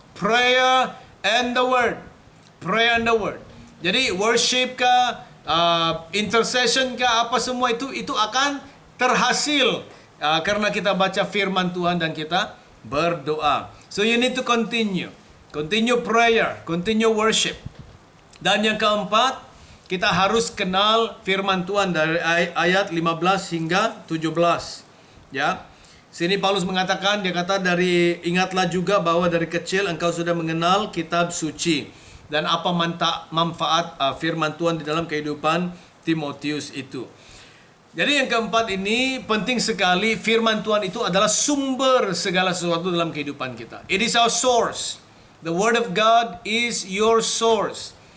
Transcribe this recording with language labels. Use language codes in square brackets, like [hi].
[en] Prayer and the word. Prayer and the word. [id] Jadi worship ka, intercession ka, apa semua itu akan terhasil karena kita baca firman Tuhan dan kita berdoa. [en] So you need to continue prayer, continue worship. [id] Dan yang keempat, kita harus kenal firman Tuhan dari ayat 15 hingga 17. Ya. Sini Paulus mengatakan, dia kata ingatlah juga bahwa dari kecil engkau sudah mengenal kitab suci dan apa manfaat firman Tuhan di dalam kehidupan Timotius itu. Jadi yang keempat ini penting sekali, firman Tuhan itu adalah sumber segala sesuatu dalam kehidupan kita. [en] It is our source. The word of God is your source.